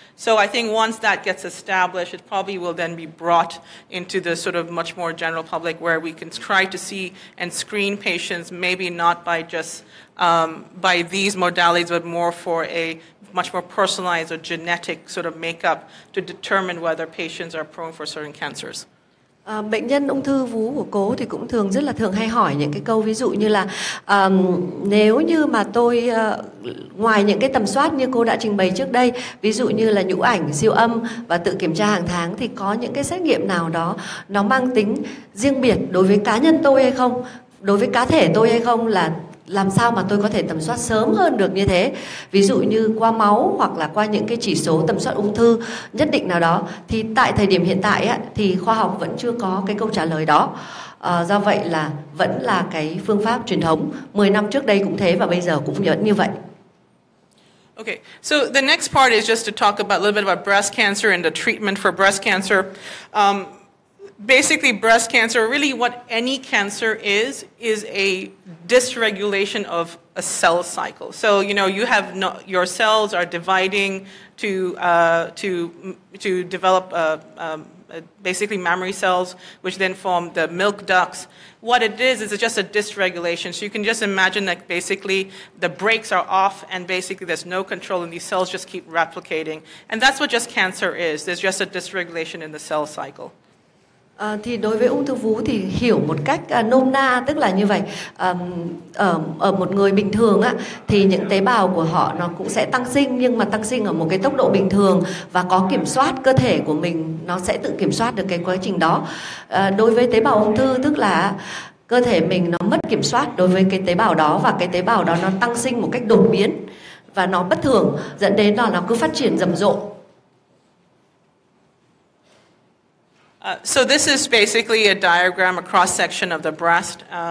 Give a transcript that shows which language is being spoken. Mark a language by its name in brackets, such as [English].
[English] So I think once that gets established, it probably will then be brought into the sort of much more general public where we can try to see and screen patients, maybe not by just by these modalities, but more for a much more personalized or genetic sort of makeup to determine whether patients are prone for certain cancers. [Vietnamese] Bệnh nhân ung thư vú của cô thì cũng rất là thường hay hỏi những cái câu ví dụ như là nếu như mà tôi ngoài những cái tầm soát như cô đã trình bày trước đây, ví dụ như là nhũ ảnh, siêu âm và tự kiểm tra hàng tháng, thì có những cái xét nghiệm nào đó nó mang tính riêng biệt đối với cá nhân tôi hay không, đối với cá thể tôi hay không, là làm sao mà tôi có thể tầm soát sớm hơn được như thế, ví dụ như qua máu hoặc là qua những cái chỉ số tầm soát ung thư nhất định nào đó. Thì tại thời điểm hiện tại á, thì khoa học vẫn chưa có cái câu trả lời đó. Do vậy là vẫn là cái phương pháp truyền thống. 10 năm trước đây cũng thế và bây giờ cũng vẫn như vậy. [English] Okay, so the next part is just to talk about a little bit about breast cancer and the treatment for breast cancer. Basically, breast cancer, really what any cancer is a dysregulation of a cell cycle. So, you know, you have your cells are dividing to develop basically mammary cells, which then form the milk ducts. What it is it's just a dysregulation. So you can just imagine that basically the brakes are off and basically there's no control and these cells just keep replicating. And that's what just cancer is. There's just a dysregulation in the cell cycle. [Vietnamese] Thì đối với ung thư vú thì hiểu một cách nôm na, tức là như vậy. Ở một người bình thường á, thì những tế bào của họ nó cũng sẽ tăng sinh, nhưng mà tăng sinh ở một cái tốc độ bình thường và có kiểm soát. Cơ thể của mình nó sẽ tự kiểm soát được cái quá trình đó. Đối với tế bào ung thư, tức là cơ thể mình nó mất kiểm soát đối với cái tế bào đó, và cái tế bào đó nó tăng sinh một cách đột biến và nó bất thường, dẫn đến là nó cứ phát triển rầm rộ. [English] So this is basically a diagram, a cross-section of the breast.